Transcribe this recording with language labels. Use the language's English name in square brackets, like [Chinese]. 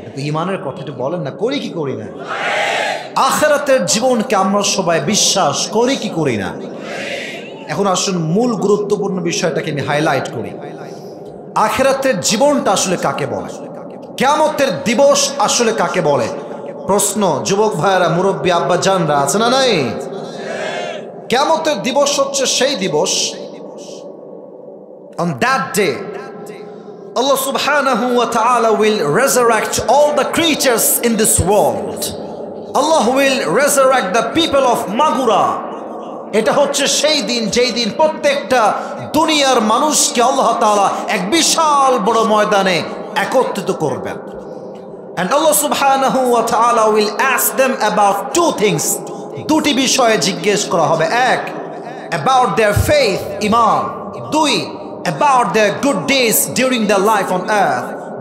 [Bangla] ঈমানের কথাটা বলেন না, করি কি করি না? আখিরাতের জীবনকে আমরা সবাই বিশ্বাস করি কি করি না? এখন আসুন মূল গুরুত্বপূর্ণ বিষয়টাকে আমি হাইলাইট করি। আখিরাতের জীবনটা আসলে কাকে বলে? কিয়ামতের দিবস আসলে কাকে বলে? প্রশ্ন, যুবক ভাইয়েরা, মুরব্বী আব্বা জানরা আছে না নাই? কিয়ামতের দিবস হচ্ছে সেই দিবস, [English] on that day Allah subhanahu wa ta'ala will resurrect all the creatures in this world. Allah will resurrect the people of Magura. [Bangla] এটা হচ্ছে সেই দিন যেই দিন প্রত্যেকটা দুনিয়ার মানুষকে আল্লাহ তাআলা এক বিশাল বড় ময়দানে একত্রিত করবেন। [English] And Allah subhanahu wa ta'ala will ask them about two things. [Bangla] দুটি বিষয়ে জিজ্ঞেস করা হবে। এক, [English] about their faith, [Bangla] ইমান। দুই, [English] about their good deeds during their life on earth.